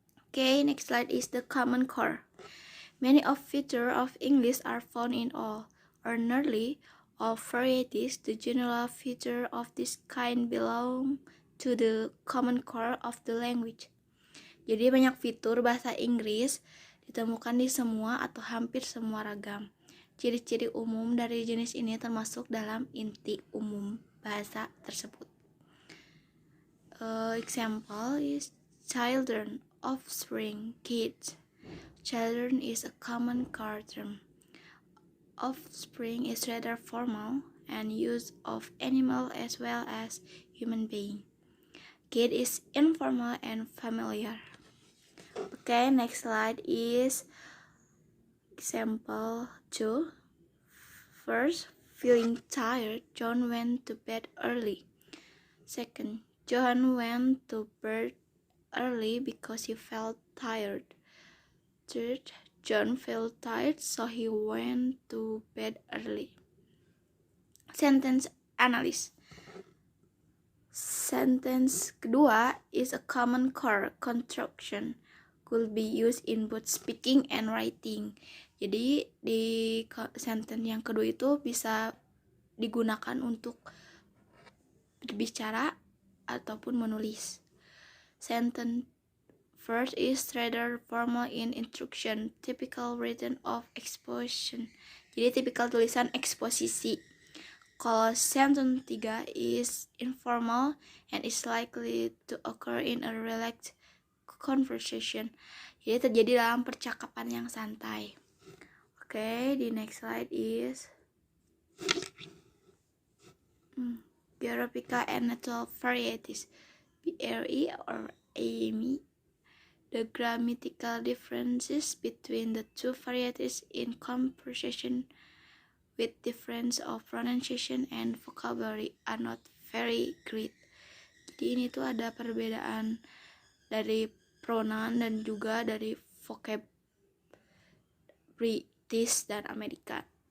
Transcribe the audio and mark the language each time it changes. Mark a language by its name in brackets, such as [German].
[English] Okay, next slide is the common core. Many of features of English are found in all, or nearly, all varieties. The general feature of this kind belong to the common core of the language. [Indonesian] Jadi banyak fitur bahasa Inggris ditemukan di semua atau hampir semua ragam. Ciri-ciri umum dari jenis ini termasuk dalam inti umum bahasa tersebut. [English] Example is children, offspring, kids. Children is a common core term. Offspring is rather formal and use of animal as well as human being. Kid is informal and familiar. Okay, next slide is example 2. First, feeling tired, John went to bed early. Second, John went to bed early because he felt tired. Third, John felt tired, so he went to bed early. Sentence analysis. Sentence kedua is a common core construction. Could be used in both speaking and writing. [Indonesian] Jadi di sentence yang kedua itu bisa digunakan untuk berbicara ataupun menulis. [English] Sentence first is rather formal in instruction, typical written of exposition. [Indonesian] Jadi tipikal tulisan eksposisi. Kalau [English] sentence 3 is informal and is likely to occur in a relaxed conversation. [Indonesian] Jadi terjadi dalam percakapan yang santai. [English] Okay, the next slide is graphical and natural varieties, BRE or AME. The grammatical differences between the two varieties in conversation with difference of pronunciation and vocabulary are not very great. [Indonesian] Jadi ini tuh ada perbedaan dari pronoun dan juga dari vocab British dan Amerika.